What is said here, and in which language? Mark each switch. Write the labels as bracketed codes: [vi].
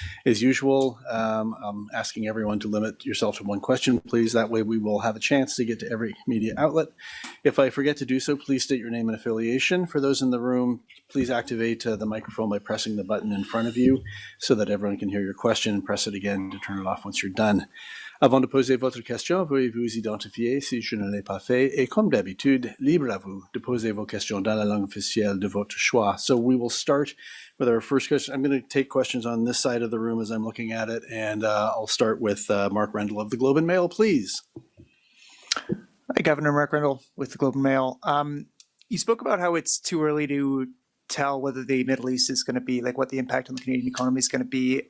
[en] As usual, I'm asking everyone to limit yourself to one question, please. That way we will have a chance to get to every media outlet. If I forget to do so, please state your name and affiliation. For those in the room, please activate the microphone by pressing the button in front of you so that everyone can hear your question, and press it again to turn it off once you're done. [fr] Avant de poser votre question, veuillez vous identifier si je ne l'ai pas fait, et comme d'habitude, libre à vous de poser vos questions dans la langue officielle de votre choix. [en] So we will start with our first question. I'm going to take questions on this side of the room as I'm looking at it, and I'll start with Mark Rendell of the Globe and Mail, please. Hi, Governor. Mark Rendell with the Globe and Mail. You spoke about how it's too early to tell whether the Middle East is going to be, like what the impact on the Canadian economy is going to be.